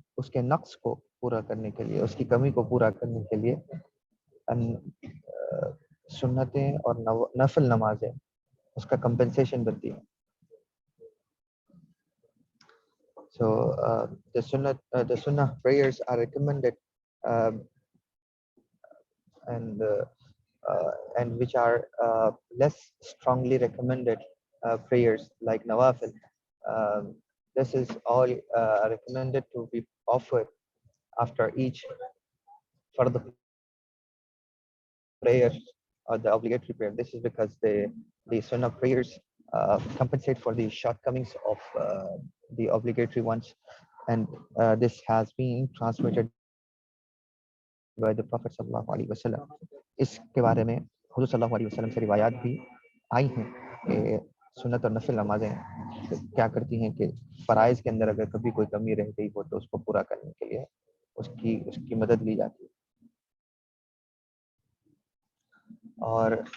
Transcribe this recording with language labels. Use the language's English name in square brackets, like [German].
[Urdu] کے نقص کو پورا کرنے کے لیے، اس کی کمی کو پورا کرنے کے لیے سنتیں اور نفل نمازیں اس کا کمپنسیشن بنتی ہے۔ [English] So the sunnah prayers are recommended and which are less strongly recommended prayers like nawafil. This is all recommended to be offered after each fard prayer or the obligatory prayer. This is because the sunnah prayers compensate for the shortcomings of the obligatory ones, and this has been transmitted by the Prophet sallallahu alaihi wasallam. [Urdu] اس کے بارے میں حضور صلی اللہ علیہ وسلم سے روایات بھی آئی ہیں کہ سنت اور نفل نمازیں کیا کرتی ہیں کہ فرائض کے اندر اگر کبھی کوئی کمی رہ گئی ہو تو اس کو پورا کرنے کے لیے اس کی مدد لی جاتی ہے۔ اور